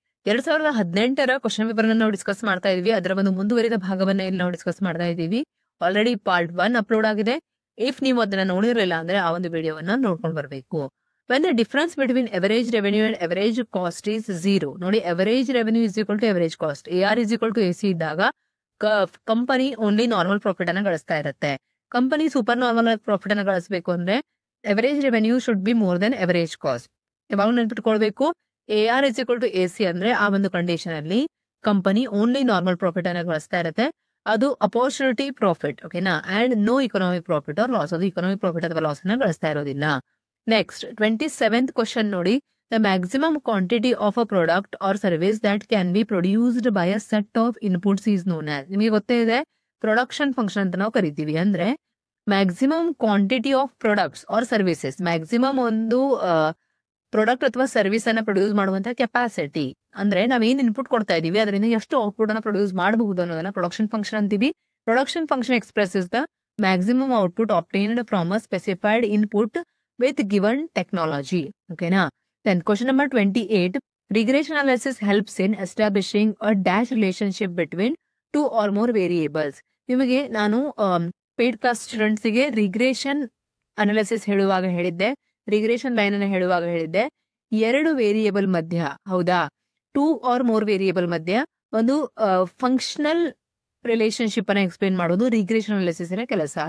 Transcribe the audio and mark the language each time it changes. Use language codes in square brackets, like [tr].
[kn] 2018ರ question paper ನಾವು discuss ಮಾಡ್ತಾ ಇದೀವಿ. ಅದರ ಒಂದು ಮುಂದುವರಿದ ಭಾಗವನ್ನ ಇಲ್ಲಿ ನಾವು ಡಿಸ್ಕಸ್ ಮಾಡ್ತಾ ಇದೀವಿ. ಆಲ್ರೆಡಿ ಪಾರ್ಟ್ 1 ಅಪ್ಲೋಡ್ ಆಗಿದೆ. ಇಫ್ ನೀವು ಅದನ್ನ ನೋಡಿರಲಿಲ್ಲ ಅಂದ್ರೆ ಆ ಒಂದು ವಿಡಿಯೋವನ್ನ ನೋಡ್ಕೊಂಡು ಬರಬೇಕು. [en] when the difference between average revenue and average cost is 0, ನೋಡಿ average revenue is equal to average cost, AR is equal to AC [kn] ಇದ್ದಾಗ ಕಂಪನಿ ಓನ್ಲಿ ನಾರ್ಮಲ್ ಪ್ರಾಫಿಟ್ ಅನ್ನ ಗಳಿಸ್ತಾ ಇರುತ್ತೆ. ಕಂಪನಿ ಸೂಪರ್ ನಾರ್ಮಲ್ ಪ್ರಾಫಿಟ್ ಅನ್ನ ಗಳಿಸಬೇಕು ಅಂದ್ರೆ [en] average revenue should be more than average cost. [kn] ಯಾವಾಗ ನೆನ್ಪಿಟ್ಕೊಳ್ಬೇಕು, [en] AR is equal to AC [kn] ಅಂದ್ರೆ ಆ ಒಂದು condition ಅಲ್ಲಿ ಕಂಪನಿ ಓನ್ಲಿ ನಾರ್ಮಲ್ ಪ್ರಾಫಿಟ್ ಅನ್ನ ಗಳಿಸ್ತಾ ಇರುತ್ತೆ. ಅದು ಅಪರ್ಚುನಿಟಿ ಪ್ರಾಫಿಟ್, ಓಕೆನಾ, [en] and no economic profit or loss, [kn] ಅದು ಇಕನಾಮಿಕ್ ಪ್ರಾಫಿಟ್ ಅಥವಾ ಲಾಸ್ ಅನ್ನ ಗಳಿಸ್ತಾ ಇರೋದಿಲ್ಲ. [en] next 27th question [kn] ನೋಡಿ, [en] The maximum quantity of a product or service that can be produced by a set of inputs is known as. [kn] ನಿಮಗೆ ಗೊತ್ತೇ ಇದೆ, production function ಅಂತ ನಾವು ಕರಿತೀವಿ. ಅಂದ್ರೆ maximum quantity of products are services, maximum ಒಂದು product ಅಥವಾ ಸರ್ವಿಸ್ ಅನ್ನ ಪ್ರೊಡ್ಯೂಸ್ ಮಾಡುವಂತ ಕೆಪಾಸಿಟಿ, ಅಂದ್ರೆ ನಾವೇನ್ ಇನ್ಪುಟ್ ಕೊಡ್ತಾ ಇದೀವಿ ಅದರಿಂದ ಎಷ್ಟು ಔಟ್ಪುಟ್ ಅನ್ನ ಪ್ರೊಡ್ಯೂಸ್ ಮಾಡಬಹುದು ಅನ್ನೋದನ್ನ ಪ್ರೊಡಕ್ಷನ್ ಫಂಕ್ಷನ್ ಅಂತೀವಿ. [en] Production function expresses the maximum output obtained from a specified input with given technology. Okay, na? Then question number 28. Regression analysis helps in establishing a dash relationship between two or more variables. [kn] ನಿಮಗೆ ನಾನು paid class students ಗೆ regression analysis ಹೇಳುವಾಗ ಹೇಳಿದ್ದೆ, regression line ಅನ್ನು ಹೇಳುವಾಗ ಹೇಳಿದ್ದೆ, ಎರಡು variable ಮಧ್ಯ, ಹೌದಾ, 2 or more ವೇರಿಯೇಬಲ್ ಮಧ್ಯ ಒಂದು ಫಂಕ್ಷನಲ್ ರಿಲೇಶನ್ಶಿಪ್ ಅನ್ನ ಎಕ್ಸ್ಪ್ಲೇನ್ ಮಾಡೋದು ರಿಗ್ರೇಷನ್ ಅನಾಲಿಸಿಸ್ ಕೆಲಸ.